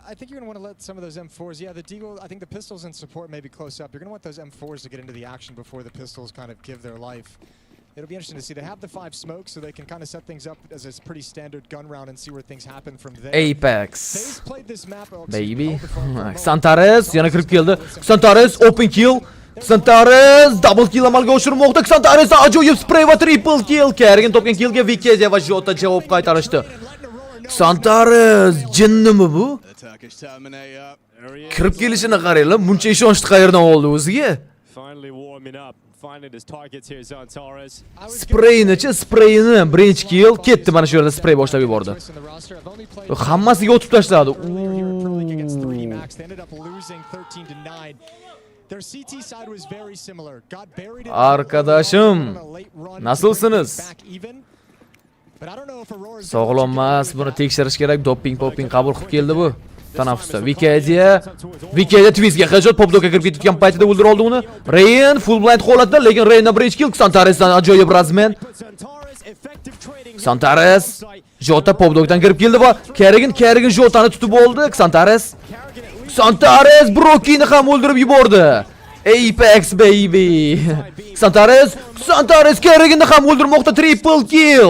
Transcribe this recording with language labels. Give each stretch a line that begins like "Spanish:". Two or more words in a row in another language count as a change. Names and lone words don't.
English: I think you're going to want to let some of those M4s. Yeah, the Deagle. I think the pistols in support may be close up. You're going to want those M4s to get into the action before the pistols kind of give their life. It'll be interesting to see. They have the 5 smokes, so they can kind of set things up as a pretty standard gun round and see where things happen from there. Apex. Faze played this map. Baby.
Uzbek: Xantares yana kirib keldi. Xantares
English: open kill.
Uzbek: Xantares
English: double kill
Uzbek: amalga oshirmoqda. Xantares ajoyib spray va
English: triple kill.
Uzbek: Kergin topgan killga Vikezia va Jota javob qaytarishdi. Xantares jinnimi bu? Kirib kelishini qaranglar, buncha ishonchni qayerdan oldi o'ziga?
English: Finally warming up, finding his targets here, Xantares.
Uzbek: Sprayni-chi, sprayni birinchi kill ketdi, mana shu yerda spray boshlab yubordi. Hammasiga o'tib tashladi.
Turkish: Arkadaşım, nasılsınız?
Uzbek: Sog'lom emas, buni tekshirish kerak. Doping qabul qilib keldi bu tanaffusda. Vikezia Twizga headshot popdoga kirib ketgan paytida o'ldirib oldi uni. Rain
English: full blind
Uzbek: holatda, lekin Rain'dan birinchi kill. Xantaresdan ajoyib razmen. Xantares Jota popdogdan kirib keldi va Kerrigan Jotani tutib oldi. Xantares Brokini ham o'ldirib yubordi. Apex baby. Xantares Kerriganni ham o'ldirmoqda,
English: triple kill.